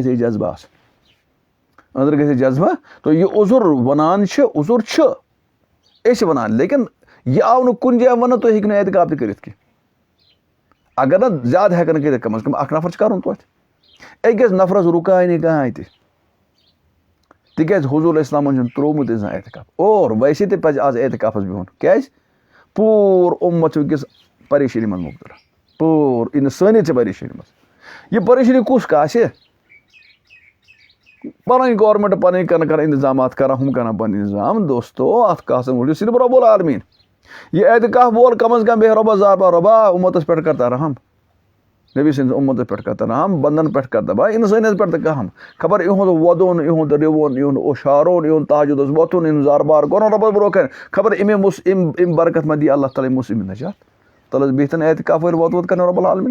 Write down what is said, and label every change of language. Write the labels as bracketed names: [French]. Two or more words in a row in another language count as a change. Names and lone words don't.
[Kashmiri] ہے جذبہٕ آسُن أنٛدرٕ گژھِ ہے جذبہٕ تہٕ یہِ عُذر ونان چھِ عُذر چھُ أسۍ چھِ ونان لیکن یہِ آو نہٕ کُنہِ جایہِ وننہٕ تُہۍ ہیٚکِو نہٕ اعتکاف تہِ کٔرِتھ کینٛہہ اگر نہٕ زیادٕ ہٮ۪کن کٔرِتھ کم از کم اکھ نفر چھُ کرُن توتہِ أکِس نفرس رُکاے نہٕ کٕہٕنۍ تہِ تِکیٛازِ حضوٗر [Arabic] علیہ السلامن [Kashmiri] چھُنہٕ ترٛوومُتٕے زانٛہہ اعتکاف اور ویسے تہِ پزِ آز اعتکافس بِہُن کیٛازِ پوٗرٕ اُمت چھُ وٕنکیٚس پریشٲنی منٛز مُبتلا پوٗرٕ اِنسٲنیت چھِ پریشٲنی منٛز یہِ پریشٲنی کُس کاسہِ پنٕنۍ گورمنٹ پنٕنۍ کران انتظامات کران ہُم کران پنٕنۍ انتظام دوستو اتھ کاسن وٕچھِو صرف [Arabic] رۄب العالمیٖن [Kashmiri] یہِ اعتکاف وول کم از کم بیٚہہ رۄبس زارپار رۄبا اُمتس پٮ۪ٹھ کر تہٕ رحم نبی سٕنٛدِس اُمتس پٮ۪ٹھ کر تہٕ رحم بنٛدن پٮ۪ٹھ کر دبا اِنسٲنیت پٮ۪ٹھ تہٕ کہم خبر یِہُنٛد وۄدُن یِہُنٛد رِوُن یِہُنٛد اوٚشارُن یِہُنٛد تہجُدس وۄتھُن یِہُنٛد زاربار کرُن رۄبس برونٛہہ کنہِ خبر اَمہِ برکت ما دی [Arabic] اللہ تعالیٰ [Kashmiri] مُسلِم نجات تَلہٕ حظ بِہتن اعتکاف وٲلۍ ووت کرن [Arabic] رۄب العالمیٖن